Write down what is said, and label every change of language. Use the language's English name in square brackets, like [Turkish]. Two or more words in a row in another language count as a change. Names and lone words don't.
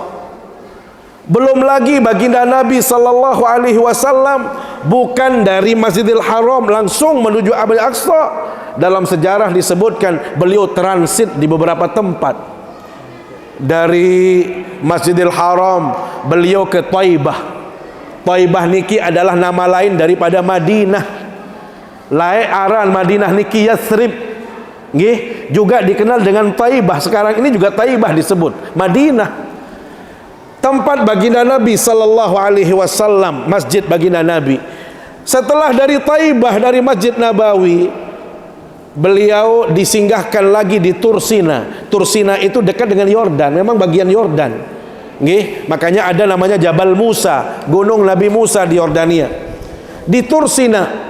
[Indonesian] Belum lagi baginda Nabi [Arabic] sallallahu alaihi wasallam [Indonesian] bukan dari Masjidil Haram langsung menuju Al-Aqsa. Dalam sejarah disebutkan beliau transit di beberapa tempat. Dari Masjidil Haram beliau ke Taibah. Taibah niki adalah nama lain daripada Madinah. [Sasak] Lain aran Madinah niki Yathrib. [Indonesian] Nggih, juga dikenal dengan Taibah. Sekarang ini juga Taibah disebut Madinah. Tempat baginda Nabi [Arabic] sallallahu alaihi wasallam, [Indonesian] masjid baginda Nabi. Setelah dari Taibah, dari Masjid Nabawi, beliau disinggahkan lagi di Tursina. Tursina itu dekat dengan Yordan, memang bagian Yordan. Nggih, makanya ada namanya Jabal Musa, gunung Nabi Musa di Yordania. Di Tursina.